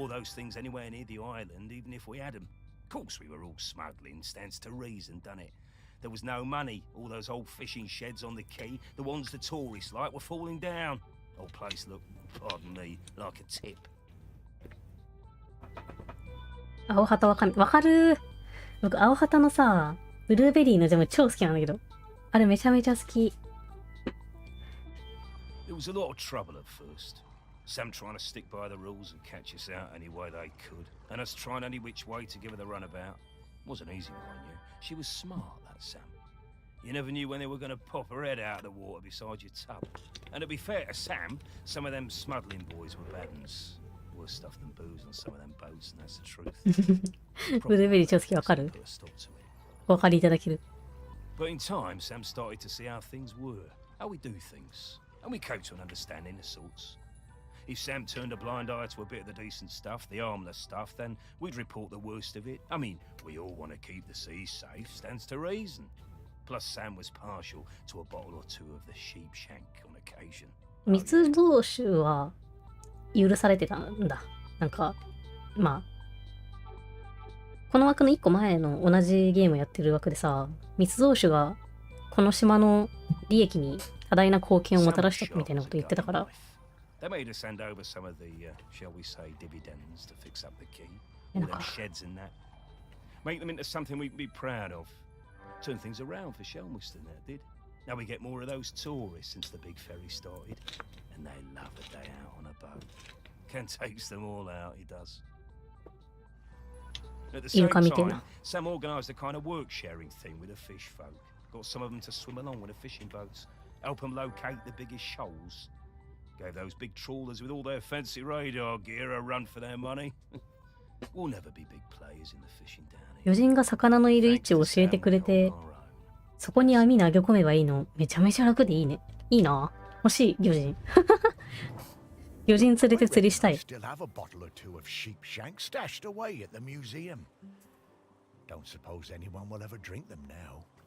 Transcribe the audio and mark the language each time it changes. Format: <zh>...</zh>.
<en>All those things anywhere near the island, even if we had them. Of course, we were all smuggling. Stands to reason, done it? There was no money. All those old fishing sheds on the quay, the ones the tourists like, were falling down. Old place looked, pardon me, like a tip.</en> <ja>青旗わかる。僕、青旗のさ、ブルーベリーのジャム超好きなんだけど。あれめちゃめちゃ好き。</ja> <en>There was a lot of trouble at first. Sam trying to stick by the rules and catch us out any way they could, and us trying any which way to give her the runabout. Wasn't easy, mind you. She was smart, that Sam. You never knew when they were going to pop her head out of the water beside your tub. And to be fair to Sam, some of them smuggling boys were bad uns. Worse stuff than booze on some of them boats, and that's the truth.</en> <ja>ブルーベリー超好きわかる？お分かりいただける。</ja> <en>But in time, Sam started to see how things were, how we do things, and we came to an understanding of sorts. If Sam turned a blind eye to a bit of the decent stuff, the harmless stuff, then we'd report the worst of it. I mean, we all want to keep the seas safe, stands to reason. Plus, Sam was partial to a bottle or two of the sheep shank on occasion.</en> <ja>密造酒は許されてたんだ。なんか、まあ、この枠の一個前の同じゲームやってる枠でさ、密造酒がこの島の利益に多大な貢献をもたらしたみたいなこと言ってたから。</ja> <en>They made us send over some of the, shall we say, dividends to fix up the quay. All them sheds and that. Make them into something we'd be proud of. Turn things around for Shelmerston, that did. Now we get more of those tourists since the big ferry started. And they love a day out on a boat. Ken takes them all out, he does. At the same time, Sam organised a kind of work-sharing thing with the fish folk. Got some of them to swim along with the fishing boats. Help them locate the biggest shoals. Gave those big trawlers with all their fancy radar gear a run for their money. We'll never be big players in the fishing down here.</en> <ja>魚人が魚のいる位置を教えてくれて、そこに網投げ込めばいいの。めちゃめちゃ楽でいいね。いいな。欲しい、魚人。魚人連れて釣りしたい。</ja> <en>Still have a bottle or two of sheep shank stashed away at the museum. Don't suppose anyone will ever drink them now.</en>